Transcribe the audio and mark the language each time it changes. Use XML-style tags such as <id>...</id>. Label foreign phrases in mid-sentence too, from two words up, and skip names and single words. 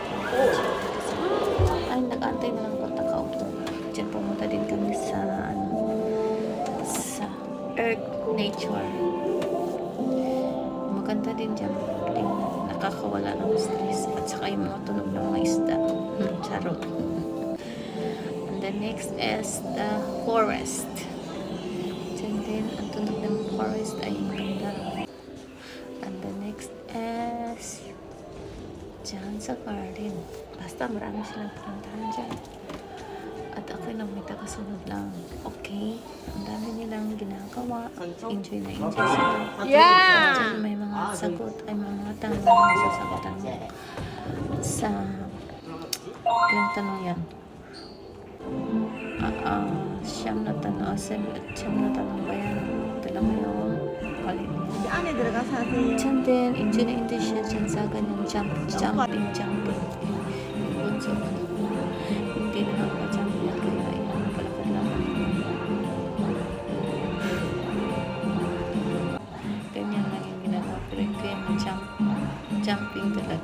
<tl>Ay, nag-aantay na lang kung takaupo. Dyan pumunta din kami sa Earth Nature. Maganda din dyan. Nakakawala ng stress. At saka yung mga tunog ng mga isda. Charot.</tl> <en>The next is the forest. And then,</en> <tl>ang tunog ng forest ay maganda.</tl> <en>And the next is</en> <tl>dyan sa</tl> <en>garden.</en> <tl>Basta marami silang pinuntahan dyan. At ako nang may tagasunod lang. Okay? Ang dami nilang ginagawa. Enjoy na enjoy sila. Yeah! Dyan may mga sagot ay mga tanong na sasagutan mo. Sa ilang tanong yan? Siyam na tanong ba yan? Dala mo yung palit niya.</tl> <ko>안에 들어가서 하세요.</ko> <tl>Dyan din, enjoy na enjoy siya dyan sa ganyang jumping. Yun, so, hindi na nakaka-jump yan, kaya yan, palakad lang. Ganyan lang yung ginagawa, pero hindi yan jumping talaga.</tl>